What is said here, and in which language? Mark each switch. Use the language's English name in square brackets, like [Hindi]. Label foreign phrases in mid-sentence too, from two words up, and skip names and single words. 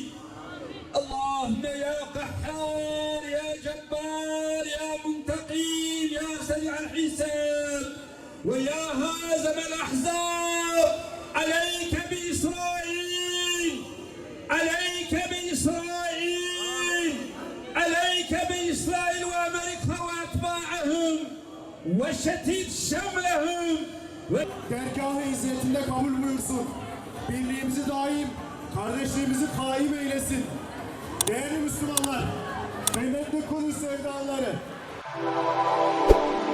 [Arabic] اللهم يا قحار يا جبار يا منتقم يا سريع الحساب ويا هازم الأحزاب، عليك بإسرائيل، عليك بإسرائيل، عليك بإسرائيل وأمريكا وأتباعهم وشتت شملهم. [Turkish] Dergâh-ı izzetinde kabul buyursun. Birliğimizi daim, kardeşliğimizi kaim eylesin. Değerli Müslümanlar, kıymetli Kudüs sevdaları.